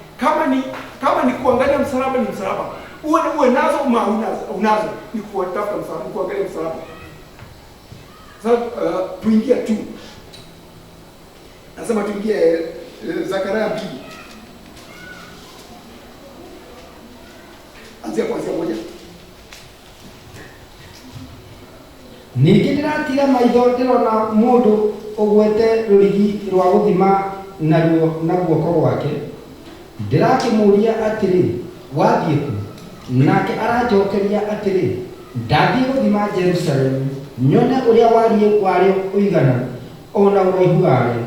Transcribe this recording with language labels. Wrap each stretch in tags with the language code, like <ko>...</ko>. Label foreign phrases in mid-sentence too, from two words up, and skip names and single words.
<sw>Kama ni kuangalia msalaba ni msalaba. Uwe nazo ama unazo ni kutafuta msalaba, ni kuangalia msalaba. Sasa tuingie tu. Nasema tuingie Zekaria 2. Anzia kuanzia 1.</sw> <ki>Ningĩ ndĩratiga maitho ndĩrona mũndũ ũgwete rũrigi rwa gũthima na guoko gwake. Ndĩrakĩmũria atĩrĩ, wathiĩ kũ? Nake aranjokeria atĩrĩ, ndathiĩ gũthima Jerusalemu, nyone ũrĩa wariĩ warĩo ũigana ona ũraihu warĩo.</ki>